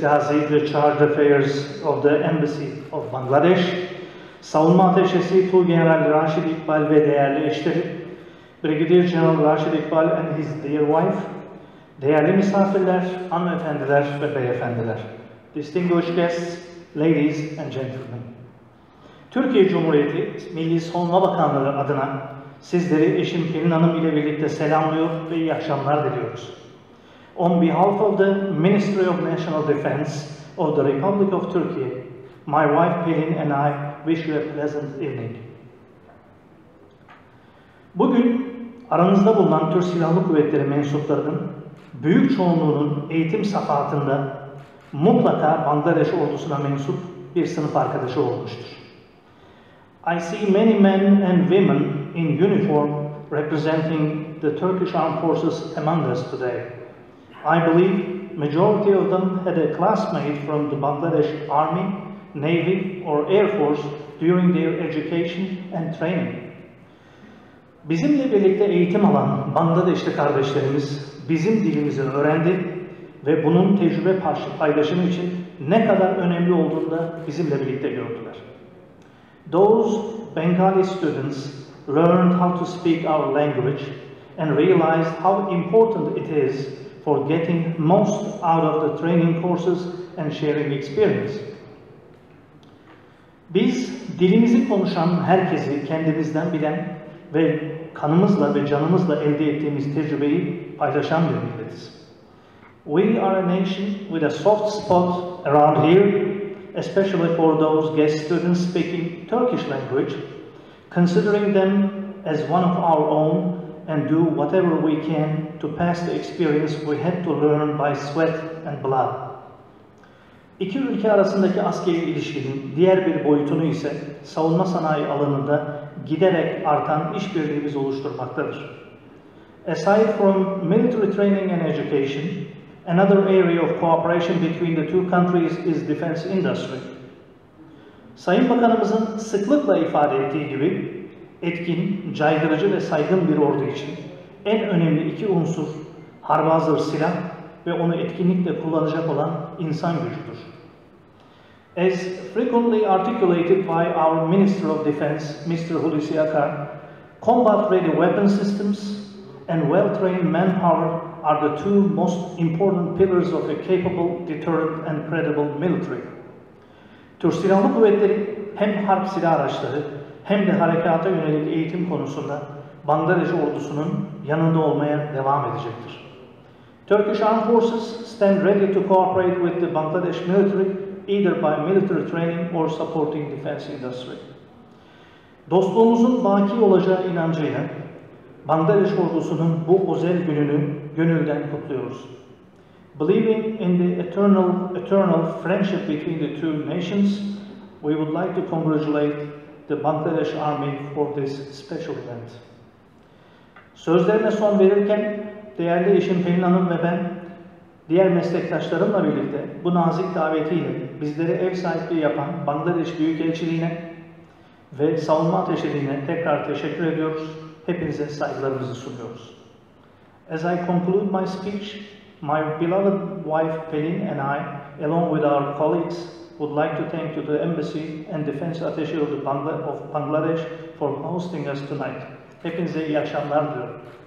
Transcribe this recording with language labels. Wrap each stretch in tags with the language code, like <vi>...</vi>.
<en>Gazi, the Charge Affairs of the Embassy of Bangladesh,</en> <tr>Savunma Ateşesi Tuğgeneral Raşid İkbal ve değerli eşleri,</tr> <en>Brigadier General Raşid İkbal and his dear wife,</en> <tr>değerli misafirler, hanımefendiler ve beyefendiler,</tr> <en>distinguished guests, ladies and gentlemen.</en> <tr>Türkiye Cumhuriyeti Milli Savunma Bakanlığı adına sizleri eşim Pelin Hanım ile birlikte selamlıyor ve iyi akşamlar diliyoruz.</tr> <en>On behalf of the Ministry of National Defense of the Republic of Turkey, my wife Pelin and I wish you a pleasant evening.</en> <tr>Bugün aranızda bulunan Türk Silahlı Kuvvetleri mensuplarının büyük çoğunluğunun eğitim safahatında mutlaka Bangladeş ordusuna mensup bir sınıf arkadaşı olmuştur.</tr> <en>I see many men and women in uniform representing the Turkish Armed Forces among us today. I believe majority of them had a classmate from the Bangladesh Army, Navy or Air Force during their education and training.</en> <tr>Bizimle birlikte eğitim alan Bangladeşli kardeşlerimiz bizim dilimizi öğrendi ve bunun tecrübe paylaşımı için ne kadar önemli olduğunu da bizimle birlikte gördüler.</tr> <en>Those Bengali students learned how to speak our language and realized how important it is for getting most out of the training courses and sharing experience.</en> <tr>Biz dilimizi konuşan herkesi kendimizden bilen ve kanımızla ve canımızla elde ettiğimiz tecrübeyi paylaşan bir milletiz.</tr> <en>We are a nation with a soft spot around here, especially for those guest students speaking Turkish language, considering them as one of our own and do whatever we can to pass the experience we had to learn by sweat and blood.</en> <tr>İki ülke arasındaki askeri ilişkinin diğer bir boyutunu ise savunma sanayi alanında giderek artan işbirliğimiz oluşturmaktadır.</tr> <en>Aside from military training and education, another area of cooperation between the two countries is defense industry.</en> <tr>Sayın Bakanımızın sıklıkla ifade ettiği gibi, etkin, caydırıcı ve saygın bir ordu için en önemli iki unsur harba hazır silah ve onu etkinlikle kullanacak olan insan gücüdür.</tr> <en>As frequently articulated by our Minister of Defense, Mr. Hulusi Akar, combat-ready weapon systems and well-trained manpower are the two most important pillars of a capable, deterrent and credible military.</en> <tr>Türk Silahlı Kuvvetleri hem harp silah araçları hem de harekata yönelik eğitim konusunda Bangladeş ordusunun yanında olmaya devam edecektir.</tr> <en>Turkish Armed Forces stand ready to cooperate with the Bangladesh military either by military training or supporting defense industry.</en> <tr>Dostluğumuzun baki olacağı inancıyla Bangladeş ordusunun bu özel gününü gönülden kutluyoruz.</tr> <en>Believing in the eternal friendship between the two nations, we would like to congratulate the Bangladesh Army for this special event.</en> <tr>Sözlerine son verirken değerli eşim Pelin Hanım ve ben diğer meslektaşlarımla birlikte bu nazik davetiyle bizlere ev sahipliği yapan Bangladeş Büyükelçiliğine ve Savunma Ateşeliğine tekrar teşekkür ediyoruz. Hepinize saygılarımızı sunuyoruz.</tr> <en>As I conclude my speech, my beloved wife Pelin and I, along with our colleagues, would like to thank you to the Embassy and Defense Attaché of Bangladesh for hosting us tonight.</en> <tr>Hepinize iyi akşamlar diliyorum.</tr>